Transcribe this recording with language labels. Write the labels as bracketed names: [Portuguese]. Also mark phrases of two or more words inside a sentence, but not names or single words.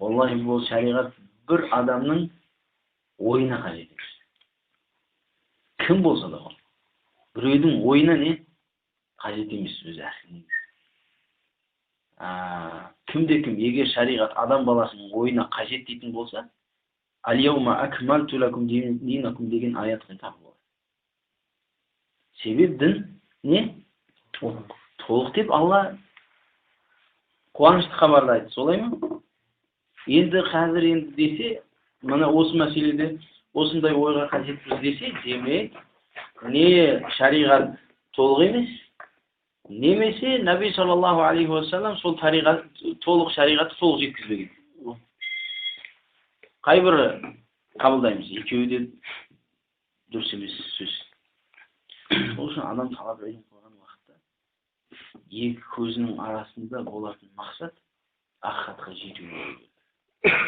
[Kazakh] Олай бұл шариғат бір адамның ойына қажет емес. Кім болса да ол. Біреудің ойына не қажет емес өзі әсілі. Кімде-кім егер шариғат адам баласының ойына қажет дейтін болса, [Arabic] «اليوم أكملت لكم دينكم» [Kazakh] деген аятқа тап болады. Себеп дін не? Толық деп Алла қуанышты хабарда айтты, солай ма? Енді қазір десе, мына осы мәселеде осындай ойға қажетпіз десе, демек не шариғат толық емес, немесе Наби [Arabic] صلى الله عليه وسلم [Kazakh] сол толық шариғатты толық жеткізбеген. Қайбірі қабылдаймыз, екеуі де дұрыс емес сөз. Сол үшін адам талап ілім қойған уақытта екі көзінің арасында болатын мақсат ақиқатқа жету болу керек.